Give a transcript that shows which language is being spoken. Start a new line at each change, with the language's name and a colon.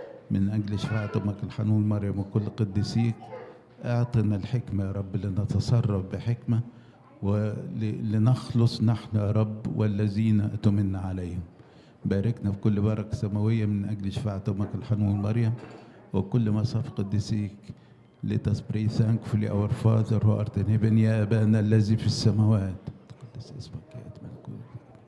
Arabic: من أجل شفاعة أمك الحنون مريم وكل قديسيك، أعطنا الحكمة يا رب لنتصرف بحكمة ولنخلص نحن يا رب والذين أتمنى عليهم. باركنا في كل بركة سماوية من أجل شفاعة أمك الحنون مريم وكل مصاف قديسيك.
English: Let us pray thankfully our Father who art in heaven.
Arabic: يا أبانا الذي في السماوات، تقدس اسمك، يأتي ملكوتك.